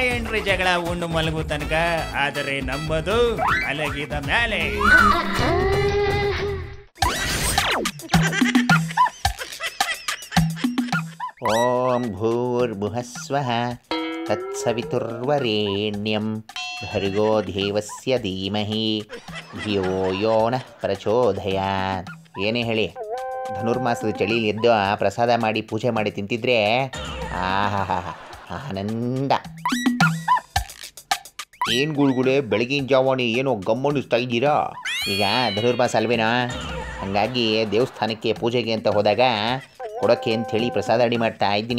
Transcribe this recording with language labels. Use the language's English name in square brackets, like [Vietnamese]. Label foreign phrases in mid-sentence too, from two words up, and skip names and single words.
[Kannada] ಏನ್ರಿ ಜಗಳ ಉಂಡು ಮಲಗು ತನಕ, ಆದರೆ ನಂಬದು ಮಲಗಿದ ಮೇಲೆ. [Sanskrit] ಓಂ ಭೂರ್ಭುವಃಸ್ವಃ ತತ್ಸವಿತುರ್ವರೇಣ್ಯಂ ಭರ್ಗೋ ದೇವಸ್ಯ ಧೀಮಹಿ ಧಿಯೋ ಯೋ ನಃ ಪ್ರಚೋದಯಾತ್. [Kannada] ಏನೇ ಹೇಳಿ, ಧನುರ್ಮಾಸದ ಚಳಿಲಿ ಎದ್ದು ಪ್ರಸಾದ ಮಾಡಿ ಪೂಜೆ ಮಾಡಿ ತಿಂತಿದ್ರೆ ಆಹಾ ಆನಂದ. ಏನು ಗುಳುಗುಳೆ ಬೆಳಗಿನ ಜಾವಣಿ ಏನೋ ಗಮ್ಮನಿಸ್ತಾ ಇದ್ದೀರಾ? ಈಗ ಧನುರ್ಮಾಸ ಅಲ್ವೇನೋ, ಹಾಗಾಗಿ ದೇವಸ್ಥಾನಕ್ಕೆ ಪೂಜೆಗೆ ಅಂತ ಹೋದಾಗ ಕೊಡೋಕ್ಕೆ ಅಂಥೇಳಿ ಪ್ರಸಾದ ಅಡಿ ಮಾಡ್ತಾ ಇದ್ದೀನಿ.